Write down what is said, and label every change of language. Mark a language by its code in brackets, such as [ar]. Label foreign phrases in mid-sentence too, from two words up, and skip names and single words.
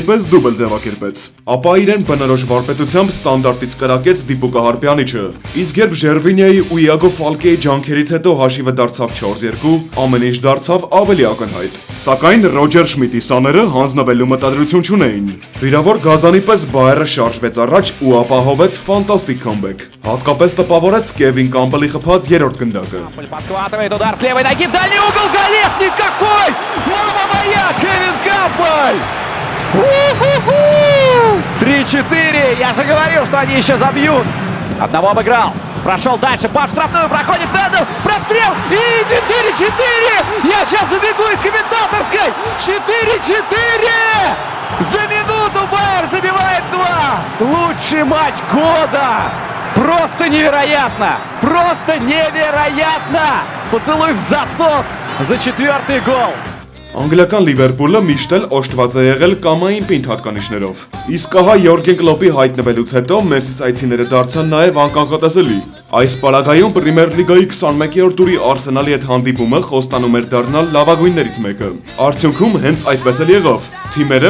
[hy] պես դուբլ ձևակերպեց։ Ապա իրեն բնորոշ վարպետությամբ ստանդարտից կրակեց դիպուկահար Պյանիչը։ Իսկ երբ Ժերվինյայի ու Իագո Ֆալկեի ջանքերից հետո հաշիվը դարձավ 4-2, ամեն ինչ դարձավ ավելի ակնհայտ։ Սակայն Ռոջեր Շմիդտի սաները հանձնվելու մտադրություն չունեին։ Վիրավոր Գազանի պես Բայերը շարժվեց առաջ ու ապահովեց ֆանտաստիկ քամբեք։ Հատկապես տպավորեց Կևին Կամպելի խփած երրորդ գնդակը։ [ru] Подхватывает удар с левой ноги в дальний угол. Голешник какой! Мама моя! Кевин Кампель! 3-4. Я же говорил, что они еще забьют. Одного обыграл. Прошел дальше. По штрафную проходит Вендел. Прострел. И 4-4. Я сейчас забегу из комментаторской. 4-4. За минуту Байер забивает 2. Лучший матч года. Просто невероятно! Просто невероятно! Поцелуй в засос за 4-й гол! [hy] Անգլիական Լիվերպուլը միշտ էլ օժտված է եղել կամային պինդ հատկանիշներով։ Իսկ ահա Յորգեն Կլոպի հայտնվելուց հետո Մերսիսայցիները դարձան նաև անկանխատեսելի։ Այս պարագայում Պրիմեր լիգայի 21-րդ տուրի Արսենալի հետ հանդիպումը խոստանում էր դառնալ լավագույններից մեկը։ Արդյունքում հենց այդպես էլ եղավ։ Թիմերը